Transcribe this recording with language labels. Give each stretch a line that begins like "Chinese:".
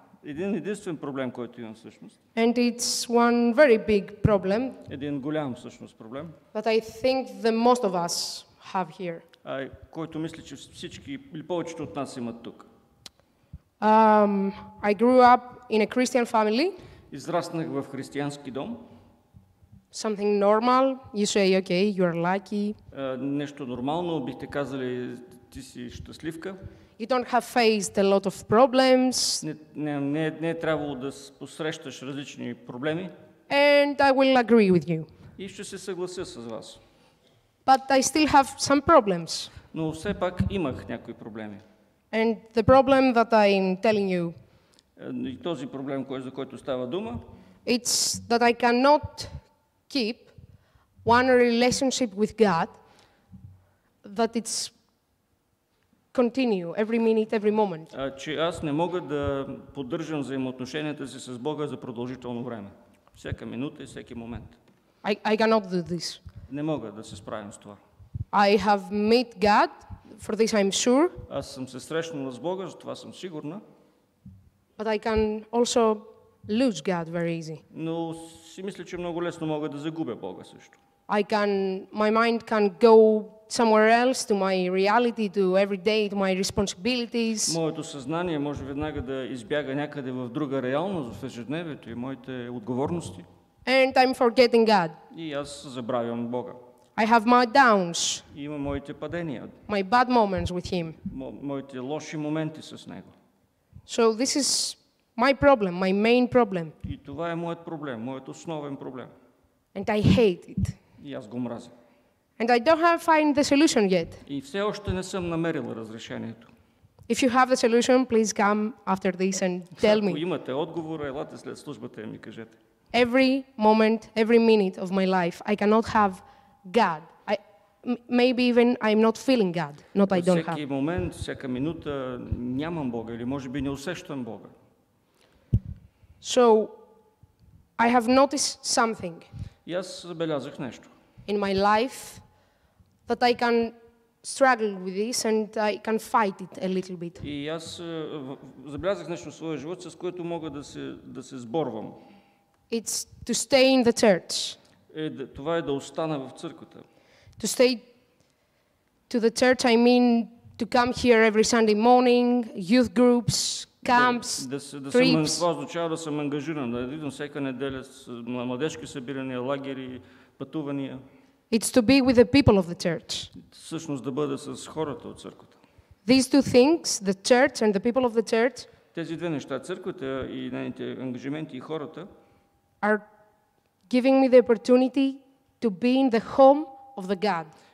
Bulgarian: Един единствен проблем, който имам всъщност.
English: And it's one very big problem
Bulgarian: Един голям всъщност проблем.
English: that I think the most of us have here.
Bulgarian: Който мисля, че всички или повечето от нас имат тук.
English: I grew up in a Christian family.
Bulgarian: Израснах в християнски дом.
English: Something normal. You say, okay, you're lucky.
Bulgarian: Нещо нормално, бихте казали, ти си щастливка.
English: You don't have faced a lot of problems.
Bulgarian: Не е трябвало да посрещаш различни проблеми.
English: And I will agree with you.
Bulgarian: И ще се съглася с вас.
English: But I still have some problems.
Bulgarian: Но все пак имах някои проблеми.
English: And the problem that I'm telling you,
Bulgarian: И този проблем, за който става дума,
English: it's that I cannot keep one relationship with God that it's continue every minute, every moment.
Bulgarian: Че аз не мога да поддържам взаимоотношенията си с Бога за продължително време. Всяка минута и всеки момент.
English: I cannot do this.
Bulgarian: Не мога да се справим с това.
English: I have met God, for this I'm sure,
Bulgarian: Аз съм се срещнала с Бога, за това съм сигурна,
English: but I can also lose God very easy.
Bulgarian: но си мисля, че много лесно мога да загубя Бога също.
English: My mind can go somewhere else, to my reality, to every day, to my responsibilities.
Bulgarian: Моето съзнание може веднага да избяга някъде в друга реалност, в ежедневието и моите отговорности.
English: And I'm forgetting God.
Bulgarian: И аз забравям Бога.
English: I have my downs,
Bulgarian: И има моите падения,
English: my bad moments with Him.
Bulgarian: моите лоши моменти с Него.
English: So this is my problem, my main problem.
Bulgarian: И това е моят проблем, моят основен проблем.
English: And I hate it.
Bulgarian: И аз го мразя.
English: And I don't have find the solution yet.
Bulgarian: И все още не съм намерила разрешението.
English: If you have the solution, please come after this and tell
Bulgarian: Ако
English: me.
Bulgarian: имате отговора, елате след службата и ми кажете.
English: Every moment, every minute of my life, I cannot have God. Maybe even I'm not feeling God, not I don't
Bulgarian: Всеки
English: have.
Bulgarian: момент, всяка минута нямам Бога или може би не усещам Бога.
English: So I have noticed something
Bulgarian: И аз забелязах нещо.
English: in my life that I can struggle with this and I can fight it a little bit.
Bulgarian: И аз забелязах нещо в своя живот, с което мога да се сборвам.
English: It's to stay in the church.
Bulgarian: Това е да остана в църквата.
English: To stay to the church, I mean to come here every Sunday morning, youth groups, camps, trips.
Bulgarian: Това означава да съм ангажиран, да идвам всяка неделя на младежки събирания, лагери, пътувания.
English: It's to be with the people of the church.
Bulgarian: Всъщност да бъда с хората от църквата.
English: These two things, the church and the people of the church,
Bulgarian: Тези две неща, църквата и нейните ангажименти и хората,
English: are giving me the opportunity to be in the home of the God.